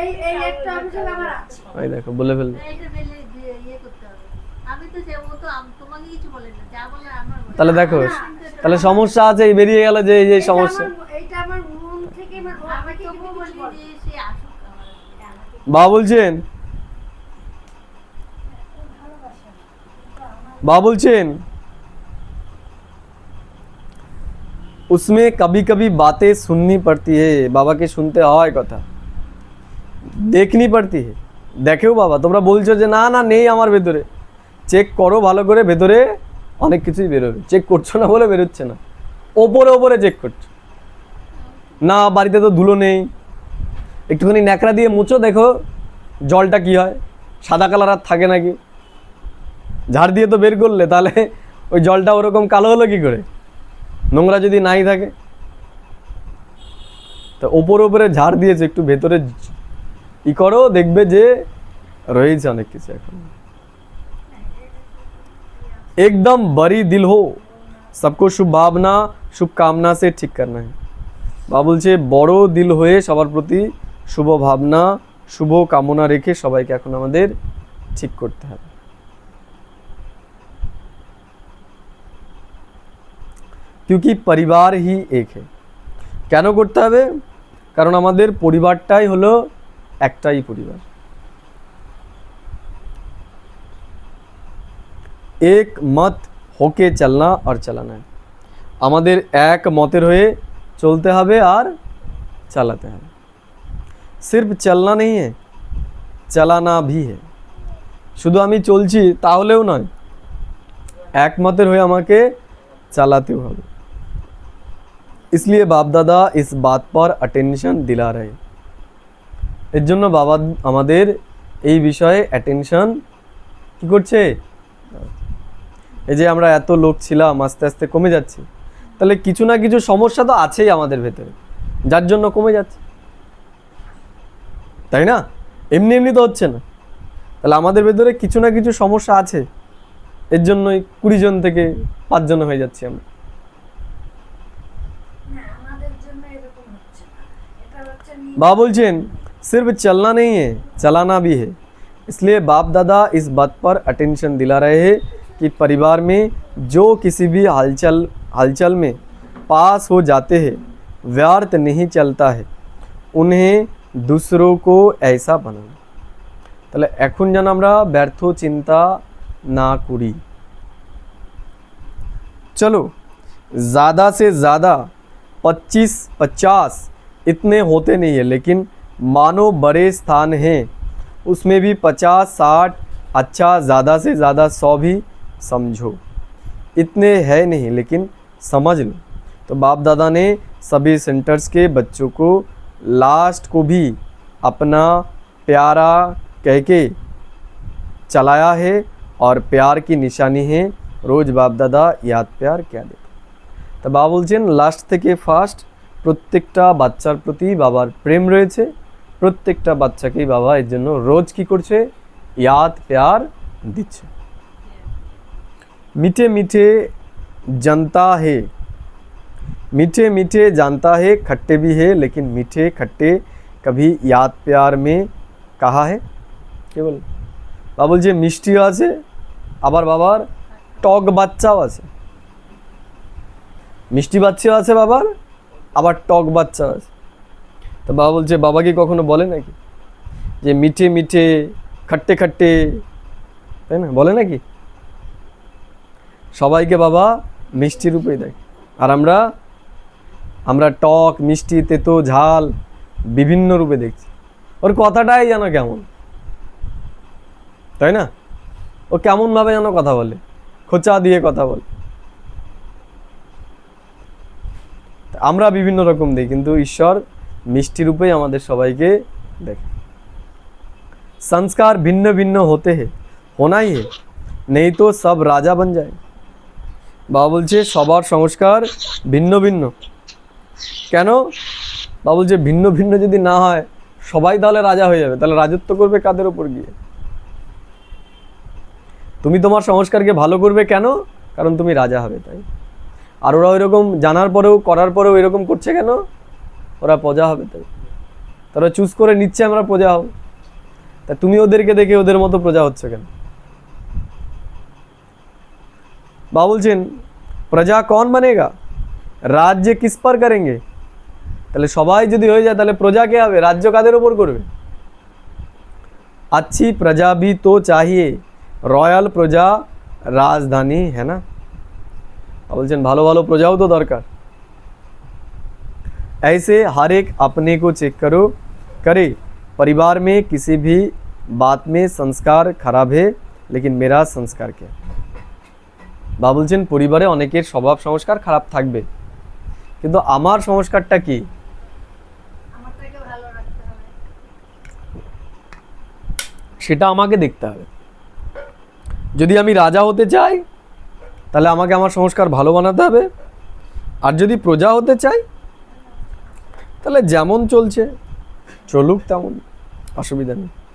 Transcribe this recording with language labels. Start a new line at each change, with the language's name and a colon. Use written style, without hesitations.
Bangla: এই একটা অভিযোগ আমার আছে। ওই দেখো বলে ফেললি। এইটা ফেলে ইয়ে করতে হবে। আমি তো যে ও তো তোমাকে কিছু বলে না, যা বলে আমার বলে। তাহলে দেখো, তাহলে সমস্যা আছে, এই বেরিয়ে গেল যে এই সমস্যা। এইটা আমার মন থেকে আমাকে কি বলি যে সে আসুক আমার। বাবা বলছেন,
Hindi: बाबा बोलছেন उसमें कभी कभी बातें सुननी पड़ती है, बाबा के सुनते হয় কথা, देखनी पड़ती है।
Bangla: দেখেও বাবা তোমরা বলছো যে না না নেই আমার ভেতরে, চেক করো ভালো করে, ভেতরে অনেক কিছুই বেরোবে, চেক করছো না বলে বেরোচ্ছে না, ওপরে ওপরে চেক করছো না, বাড়িতে তো ধুলো নেই, একটুখানি ন্যাকড়া দিয়ে মুছো, দেখো জলটা কি হয়, সাদা কালার আর থাকে নাকি, ঝাড় দিয়ে তো বের করলে, তাহলে ওই জলটা ওরকম কালো হলো কি করে, নোংরা যদি নাই থাকে। তো ওপরে ওপরে ঝাড় দিয়েছে, একটু ভেতরে ই করো, দেখবে যে রয়েছে অনেক কিছু। এখন একদম বড়ি দিল हो
Hindi: सबको शुभ भावना शुभ कामना से ठीक करना है।
Bangla: বাবা বলছে বড় দিল হয়ে সবার প্রতি শুভ ভাবনা শুভ কামনা রেখে সবাইকে এখন আমাদের ঠিক করতে হবে।
Hindi: क्योंकि परिवार ही एक है।
Bangla: কেন করতে হবে? কারণ আমাদের পরিবারটাই হলো একটাই পরিবার।
Hindi: एक मत होके चलना और चलाना है।
Bangla: আমাদের এক মতের হয়ে চলতে হবে আর চালাতে হবে।
Hindi: सिर्फ चलना नहीं है, चलाना भी है।
Bangla: শুধু আমি চলছি তাহলেও নয়, এক মতের হয়ে আমাকে চালাতেও হবে।
Hindi: इसलिए बाप दादा इस बात पर अटेंशन दिला रहे।
Bangla: এর জন্য বাবা আমাদের এই বিষয়ে অ্যাটেনশন কি করছে? এই যে আমরা এত লোক ছিলাম আস্তে আস্তে কমে যাচ্ছে, তাহলে কিছু না কিছু সমস্যা তো আছেই আমাদের ভেতরে যার জন্য কমে যাচ্ছে, তাই না? এমনি এমনি তো হচ্ছে না, তাহলে আমাদের ভেতরে কিছু না কিছু সমস্যা আছে, এর জন্যই 20 জন থেকে 5 জন হয়ে যাচ্ছি আমরা। না আমাদের জন্য এরকম হচ্ছে না, এটা হচ্ছে
Hindi: बाबा बोलचेन सिर्फ चलना नहीं है चलाना भी है। इसलिए बाप दादा इस बात पर अटेंशन दिला रहे हैं कि परिवार में जो किसी भी हलचल में पास हो जाते हैं व्यर्थ नहीं चलता है, उन्हें दूसरों को ऐसा बनाना।
Bangla: তাহলে এখন যেন আমরা ব্যর্থ চিন্তা না করি।
Hindi: चलो ज़्यादा से ज़्यादा 25-50 इतने होते नहीं है, लेकिन मानो बड़े स्थान हैं उसमें भी 50-60 अच्छा, ज़्यादा से ज़्यादा 100 भी समझो, इतने है नहीं लेकिन समझ लो। तो बाप दादा ने सभी सेंटर्स के बच्चों को लास्ट को भी अपना प्यारा कह के चलाया है और प्यार की निशानी है रोज़ बाप दादा याद प्यार क्या देते।
Bangla: तो बाबा बोलছেন লাস্ট থেকে ফার্স্ট প্রত্যেকটা বাচ্চার প্রতি বাবার প্রেম রয়েছে, প্রত্যেকটা বাচ্চাকেই বাবা এর জন্য রোজ কি করছে? ইয়াদ প্যার দিচ্ছে।
Hindi: मीठे मीठे जनता है, मीठे मीठे जानता है, खट्टे भी है, लेकिन मीठे खट्टे कभी याद प्यार में कहा है কেবল?
Bangla: বাবা বলছে মিষ্টিও আছে, আবার বাবার টক বাচ্চাও আছে। মিষ্টি বাচ্চাও আছে বাবার, আবার টক বাচ্চাও আছে। তো বাবা বলছে বাবা কি কখনো বলে নাকি যে মিঠে মিঠে খট্টে খট্টে, তাই না? বলে নাকি? সবাইকে বাবা মিষ্টি রূপেই দেয়, আর আমরা টক মিষ্টি তেতো ঝাল বিভিন্ন রূপে দেখছি। ওর কথাটাই যেন কেমন, তাই না? ও কেমনভাবে যেন কথা বলে, খোঁচা দিয়ে কথা বলে। আমরা বিভিন্ন রকম দিই, কিন্তু ঈশ্বর মিষ্টি রূপেই আমাদের সবাইকে দেখে।
Hindi: संस्कार भिन्न भिन्न होते हैं, होना ही है, नहीं तो सब राजा बन जाए।
Bangla: বাবা বলছে সবার সংস্কার ভিন্ন ভিন্ন। কেন? বাবা বলছে ভিন্ন ভিন্ন যদি না হয় সবাই তাহলে রাজা হয়ে যাবে, তাহলে রাজত্ব করবে কাদের ওপর গিয়ে? তুমি তোমার সংস্কারকে ভালো করবে কেন? কারণ তুমি রাজা হবে, তাই। আর ওরা ওইরকম জানার পরেও করার পরেও এরকম করছে কেন? ওরা প্রজা হবে, তাই। তারা চুজ করে নিচ্ছে আমরা প্রজা হব, তা তুমি ওদেরকে দেখে ওদের মতো প্রজা হচ্ছে কেন? বাবা বলছেন প্রজা
Hindi: कौन बनेगा, রাজ্য किस पर करेंगे।
Bangla: তাহলে সবাই যদি হয়ে যায় তাহলে প্রজা কে হবে? রাজ্য কাদের উপর করবে?
Hindi: अच्छी प्रजा भी तो चाहिए, রয়্যাল প্রজা রাজধানী है ना।
Bangla: বলছেন ভালো ভালো প্রজাও তো দরকার।
Hindi: ऐसे हर एक अपने को चेक करो करे, परिवार में किसी भी बात में संस्कार खराब है, लेकिन मेरा संस्कार क्या।
Bangla: বাবা বলছেন পরিবারে অনেকের স্বভাব সংস্কার খারাপ থাকবে, কিন্তু আমার সংস্কারটা কি? আমারটাকে ভালো রাখতে হবে, সেটা আমাকে দেখতে হবে। যদি আমি রাজা হতে চাই তাহলে আমাকে আমার সংস্কার ভালো বানাতে হবে, আর যদি প্রজা হতে চাই তাহলে যেমন চলছে চলুক তেমন, অসুবিধা নেই।